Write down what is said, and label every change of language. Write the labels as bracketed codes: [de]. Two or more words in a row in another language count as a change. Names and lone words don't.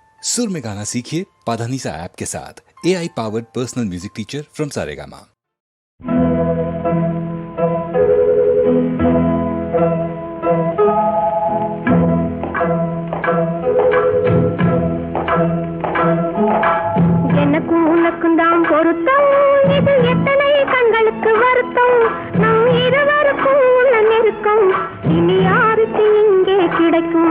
[hi] सुर में गाना सीखिए पाधानीसा ऐप के साथ। [en] AI powered personal music teacher from [hi] सारेगामा। [ta] எனக்கும் உனக்கும் தான் பொருத்தம், இது எத்தனை கண்களுக்கு வருத்தம், நம் இருவருக்கும் உள்ள நெருக்கம் இனி யாருக்கு இங்கே கிடைக்கும்.